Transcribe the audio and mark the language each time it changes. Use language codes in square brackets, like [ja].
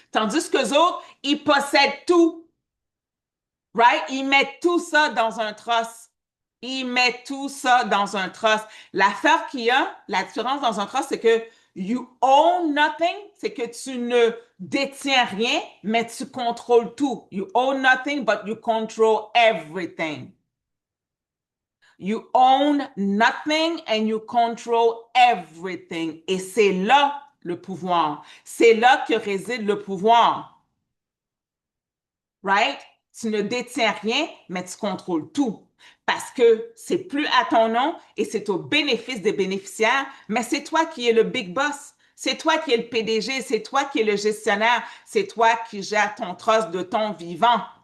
[fr] Tandis qu'eux autres, ils possèdent tout. Right? Ils mettent tout ça dans un trust. Ils mettent tout ça dans un trust. L'affaire qu'il y a, la différence dans un trust, c'est que [en] you own nothing, [fr] c'est que tu ne détiens rien, mais tu contrôles tout. [en] You own nothing, but you control everything. You own nothing and you control everything. [fr] Et c'est là le pouvoir. C'est là que réside le pouvoir. Right? Tu ne détiens rien, mais tu contrôles tout. Parce que c'est plus à ton nom et c'est au bénéfice des bénéficiaires, mais c'est toi qui es le big boss. C'est toi qui es le PDG, c'est toi qui es le gestionnaire, c'est toi qui gères ton trust de ton vivant.